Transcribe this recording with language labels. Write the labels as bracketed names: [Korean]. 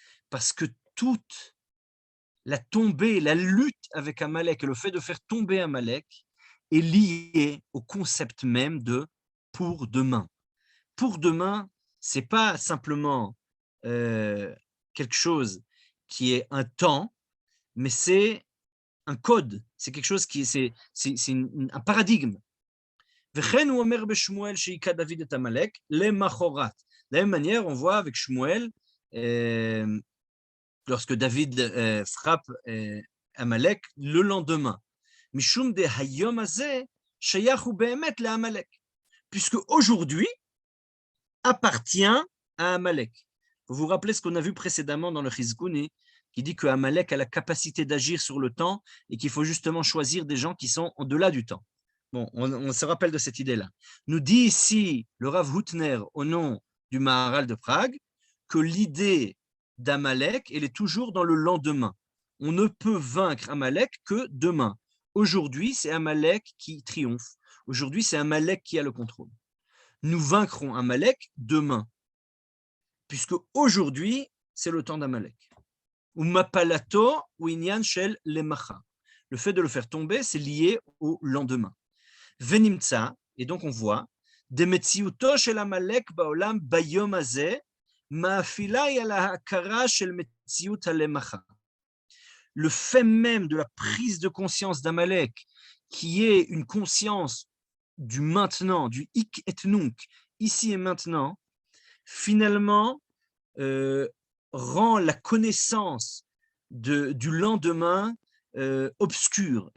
[French] Parce que toute la tombée, la lutte avec Amalek et le fait de faire tomber Amalek est lié au concept même de pour demain. Pour demain, c'est pas simplement quelque chose qui est un temps, mais c'est un code, c'est quelque chose qui c'est un paradigme. [Hebrew] וכן הוא אומר בשמואל שהיכה דוד את עמלק למחרת. [French] De la même manière, on voit avec Shmuel, lorsque David frappe Amalek le lendemain. [Hebrew] Mishum de hayom hazeh shayach hu be'emet le'Amalek. [French] Puisque aujourd'hui appartient à Amalek. Vous vous rappelez ce qu'on a vu précédemment dans le Chizkuni, qui dit que Amalek a la capacité d'agir sur le temps et qu'il faut justement choisir des gens qui sont au-delà du temps. Bon, on se rappelle de cette idée-là. Nous dit ici le Rav Hutner au nom du Maharal de Prague, que l'idée d'Amalek, elle est toujours dans le lendemain. On ne peut vaincre Amalek que demain. Aujourd'hui, c'est Amalek qui triomphe. Aujourd'hui, c'est Amalek qui a le contrôle. Nous vaincrons Amalek demain, puisque aujourd'hui, c'est le temps d'Amalek. [Hebrew] Ou mapalato ou inyan shel lemacha. [French] Le fait de le faire tomber, c'est lié au lendemain. [Hebrew] Venimtsa, [French] et donc on voit, [Hebrew] דמציאותו של עמלק בעולם ביום הזה, מאפילה היא על ההכרה של מציאות הלמחה. [French] Le fait même de la prise de conscience d'Amalek, qui est une conscience du maintenant, du hic et nunc, ici et maintenant, finalement rend la connaissance du lendemain obscure.